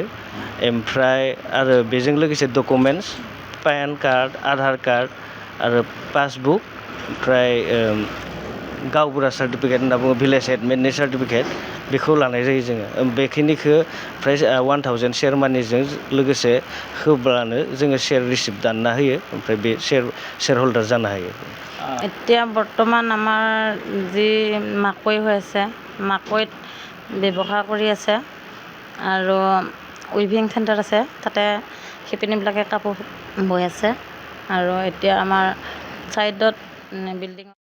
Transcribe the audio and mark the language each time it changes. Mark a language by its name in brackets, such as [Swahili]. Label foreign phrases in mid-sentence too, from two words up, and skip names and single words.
[Bodo] ओमफ्राय आरो बेजों लोगोसे [English] documents PAN card Aadhaar card [Bodo] आरो पासबुक ओमफ्राय गावबुरा सार्टिफिकेट होनना बुङो [English] village adminनि certificate [Bodo] बेखौ लानाय जायो जोङो। बेखिनिखौ फ्राय 1000 शेयार मानिजों लोगोसे होब्लानो जोङो [English] share receipt [Bodo] दानना होयो ओमफ्राय बे [English] share holder [Bodo] जानो हायो। [Assamese] এতিয়া বৰ্তমান আমাৰ যি মাকৈ হৈ আছে মাকৈত ব্যৱহাৰ কৰি আছে আৰু [English] weaving centre [Assamese] আছে তাতে শিপিনীবিলাকে কাপোৰ বৈ আছে আৰু এতিয়া আমাৰ [English] sideত building